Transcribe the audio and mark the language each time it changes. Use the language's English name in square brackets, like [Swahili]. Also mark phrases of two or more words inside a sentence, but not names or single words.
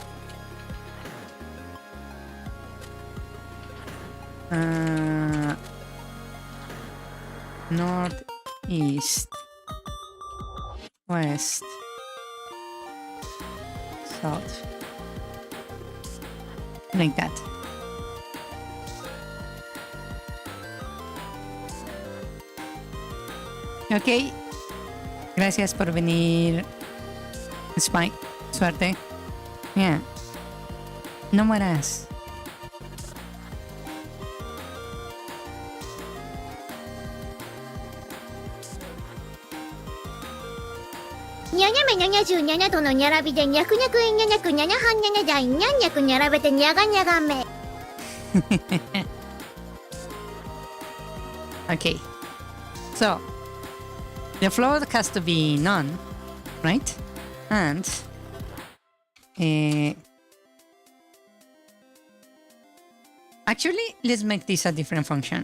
[English] North, east, west, south, like that. [Spanish] Ok, gracias por venir, Spike. Suerte. Yeah. No mueras. [Japanese] にゃにゃめにゃにゃじゅうにゃにゃとのにゃらびでにゃくにゃくえんにゃにゃくにゃにゃはんにゃにゃじゃいにゃんにゃくにゃらべてにゃがにゃがめ。 [English] Okay. So the float has to be none, right? And actually, let's make this a different function.